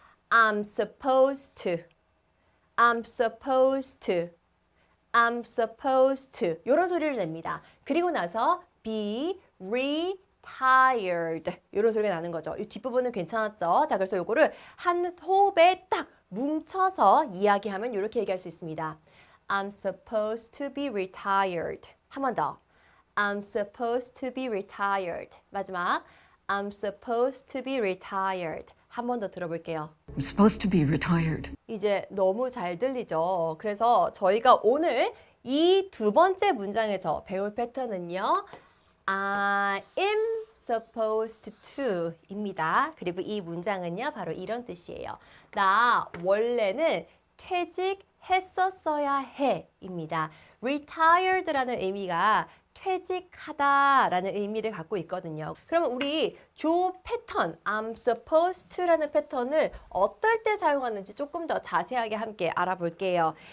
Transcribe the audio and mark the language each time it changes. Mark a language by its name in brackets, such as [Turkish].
[English] I'm supposed to. I'm supposed to. I'm supposed to. 이런 소리를 냅니다. 그리고 나서 be retired. [Korean] 이런 소리가 나는 거죠. 이 뒷부분은 괜찮았죠? 자, 그래서 요거를 한 호흡에 딱 뭉쳐서 이야기하면 이렇게 얘기할 수 있습니다. [English] I'm supposed to be retired. [Korean] 한 번 더. [English] I'm supposed to be retired. [Korean] 마지막. [English] I'm supposed to be retired. [Korean] 한 번 더 들어볼게요. [English] I'm supposed to be retired. [Korean] 이제 너무 잘 들리죠? 그래서 저희가 오늘 이 두 번째 문장에서 배울 패턴은요. [English] I am supposed to 입니다. [Korean] 그리고 이 문장은요. 바로 이런 뜻이에요. 나 원래는 퇴직했었어야 해 입니다. retired라는 의미가 퇴직하다라는 의미를 갖고 있거든요. 그러면 우리 조 패턴, I'm supposed to 라는 패턴을 어떨 때 사용하는지 조금 더 자세하게 함께 알아볼게요.